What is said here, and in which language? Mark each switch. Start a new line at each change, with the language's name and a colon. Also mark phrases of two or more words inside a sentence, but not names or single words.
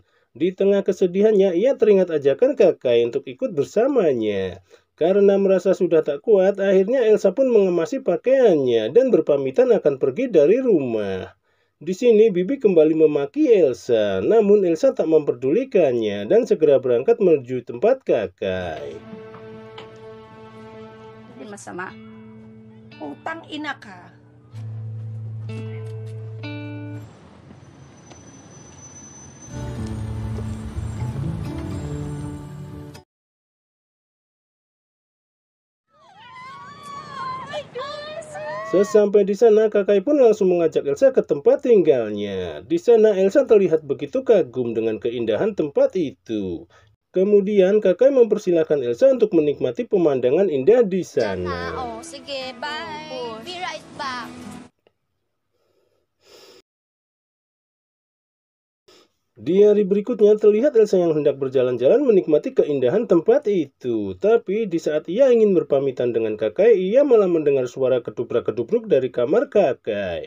Indonesian: Di tengah kesedihannya, ia teringat ajakan Kakai untuk ikut bersamanya. Karena merasa sudah tak kuat, akhirnya Elsa pun mengemasi pakaiannya dan berpamitan akan pergi dari rumah. Di sini Bibi kembali memaki Elsa, namun Elsa tak memperdulikannya dan segera berangkat menuju tempat Kakai.
Filipino: Hindi masama. Utang ina ka.
Indonesian: Sesampai di sana, Kakai pun langsung mengajak Elsa ke tempat tinggalnya. Di sana Elsa terlihat begitu kagum dengan keindahan tempat itu. Kemudian Kakai mempersilahkan Elsa untuk menikmati pemandangan indah di sana.
Filipino: Oh, sige,
English: bye. Be right back.
Indonesian: Di hari berikutnya terlihat Elsa yang hendak berjalan-jalan menikmati keindahan tempat itu. Tapi di saat ia ingin berpamitan dengan Kakai, ia malah mendengar suara kedubrak-kedubruk dari kamar Kakai.